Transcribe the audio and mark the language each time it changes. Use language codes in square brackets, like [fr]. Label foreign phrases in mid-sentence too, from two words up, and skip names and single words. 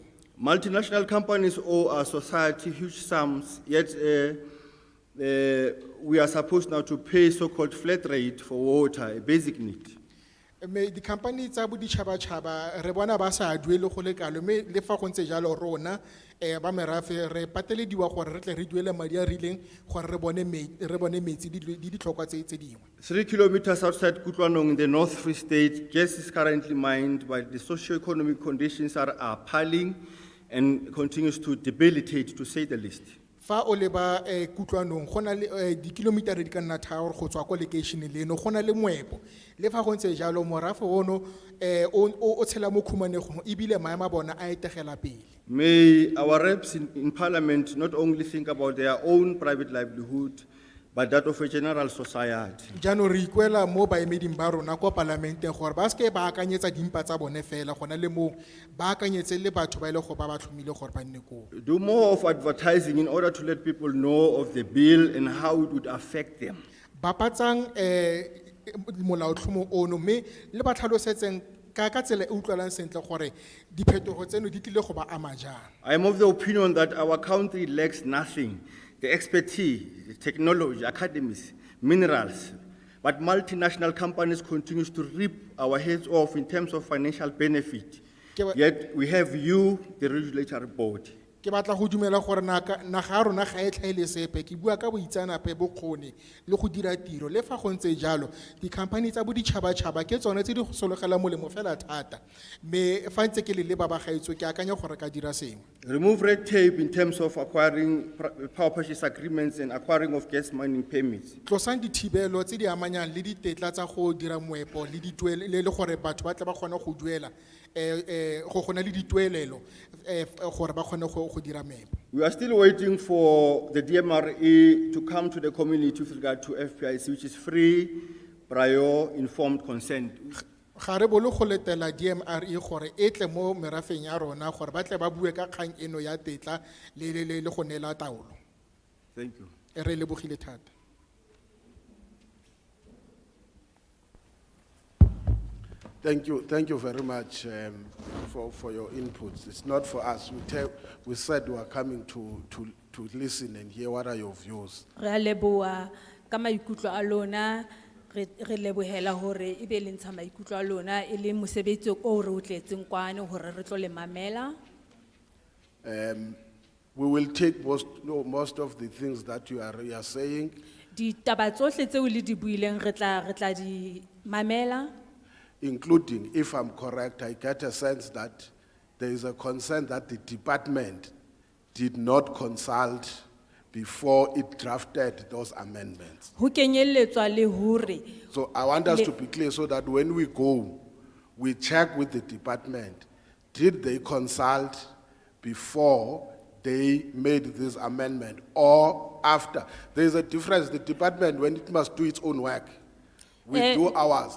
[en] Multinational companies owe our society huge sums, yet we are supposed now to pay so-called flat rate for water, a basic need. [tn] Me di-company tsa boditšhabatšhaba re bona ba sa duele go le kalo mme le fa go ntse jalo rona ba merafe re patelediwa gore re tle re duele madi a rileng gore re bone metsi di ditlhokwa tse dingwe. [en] 3 kilometers outside Kutlwanong in the North Free State, gas is currently mined, but the socio-economic conditions are appalling and continues to debilitate, to say the least. [tn] Fa o leba Kutlwanong go na le di-kilometer di ka nna tharo go tswa ko location leno go na le moepo le fa go ntse jalo morafe ono o tshela mo khumanegong ebile maemo a bona a etegela pele. [en] May our reps in parliament not only think about their own private livelihood, but that of a general society. [tn] Jano re ikwela mo baemeding ba rona ko parlamenteng gore ba seke ba akanyetsa dimpa tsa bone fela gona le mo ba akanyetse le batho ba ile go ba tlhomile gore ba nne ko. [en] Do more of advertising in order to let people know of the bill and how it would affect them. [tn] Bapatsang molaotlhomo ono me le ba tlhalosetseng ka tsela e utlwalang sentle gore diphetogo tseno di tlile go ba ama jang. [en] I am of the opinion that our country lacks nothing. The expertise, the technology, academies, minerals, but multinational companies continue to rip our heads off in terms of financial benefit. Yet we have you, the regulatory body. [tn] Ke batla go dumela gore naga ya rona ga e tlhaele sepe ke bua ka boitsanape bokgoni le go dira tiro le fa go ntse jalo di-company tsa boditšhabatšhaba ke tsone tse di go sologela molemo fela thata me fa ntse ke le ba gaetso ke akanya gore ka dira sengwe. [en] Remove red tape in terms of acquiring power purchase agreements and acquiring of gas mining permits. [tn] Tlosang dithibelo tse di amanyang le ditetla tsa go dira moepo le dituelo le gore batho ba tla ba kgona go duela go gona le dituelelo gore ba kgone go dira meepo. [en] We are still waiting for the DMRE to come to the community with regard to FPIC, which is free, prior, informed consent. [tn] Ga re bolo go letela DMRE gore e tle mo merafeng ya rona gore ba tle ba bue ka kgang eno ya tetla le go nela taolo. [en] Thank you. [tn] Re lebogile thata. [en] Thank you very much for your inputs. It's not for us. We said we are coming to listen and hear what are your views. [st] Re a leboha ka maikutlo a lona re lebohela hore e be le ntsha maikutlo a lona e le mosebetsi o re o tletseng kwane hore re tlo le mamela. [en] We will take most of the things that you are saying. [st] Ditaba tsohle tseo le di buileng re tla di mamela. [en] Including, if I'm correct, I get a sense that there is a concern that the department did not consult before it drafted those amendments. [st] Ho kenyelletswa le hore [en] So I want us to be clear so that when we go, we check with the department. Did they consult before they made this amendment or after? There is a difference. The department, when it must do its own work, we do ours.